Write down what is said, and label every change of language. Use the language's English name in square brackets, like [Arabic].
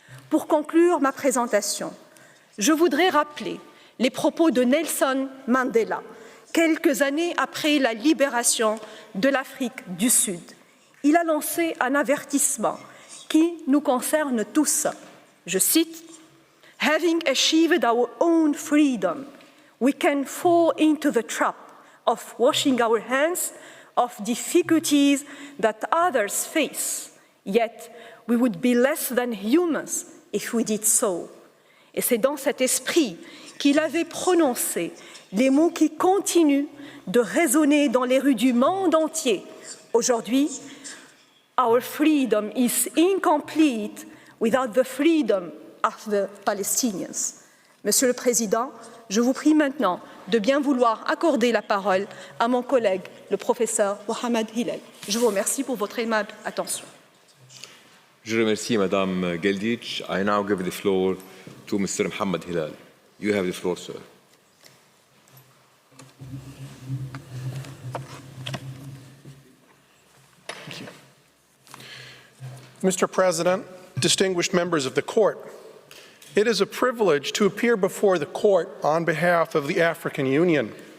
[French] Pour conclure ma présentation, je voudrais rappeler les propos de Nelson Mandela, quelques années après la libération de l'Afrique du Sud. Il a lancé un avertissement qui nous concerne tous. Je cite, [English] « Having achieved our own freedom, we can fall into the trap of washing our hands of difficulties that others face. Yet, we would be less than humans if we did so. [French] » Et c'est dans cet esprit qu'il avait prononcé les mots qui continuent de résonner dans les rues du monde entier. Aujourd'hui, [English] our freedom is incomplete without the freedom of the Palestinians. [French] Monsieur le Président, je vous prie maintenant de bien vouloir accorder la parole à mon collègue, le professeur Mohamed Hillel. Je vous remercie pour votre aimable attention. Je remercie Madame Geldic. [English] I now give the floor to Mr. Mohamed Hillel. You have the floor, sir. Thank you. Mr. President, distinguished members of the Court, it is a privilege to appear before the Court on behalf of the African Union.